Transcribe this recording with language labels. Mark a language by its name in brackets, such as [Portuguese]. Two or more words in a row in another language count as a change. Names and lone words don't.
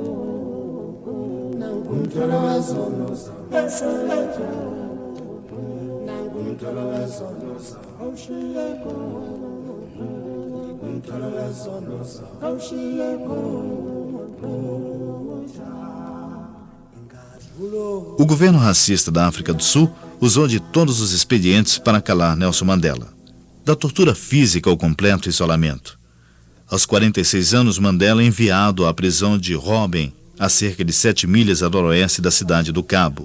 [Zulu] nangu umthwalo wezono wasaleko nangu umthwalo wezono awushiyeko umthwalo wezono awushiyeko inkazi [Portuguese] O governo racista da África do Sul usou de todos os expedientes para calar Nelson Mandela, da tortura física ao completo isolamento. Aos 46 anos, Mandela é enviado à prisão de Robben, a cerca de 7 milhas a noroeste da cidade do Cabo.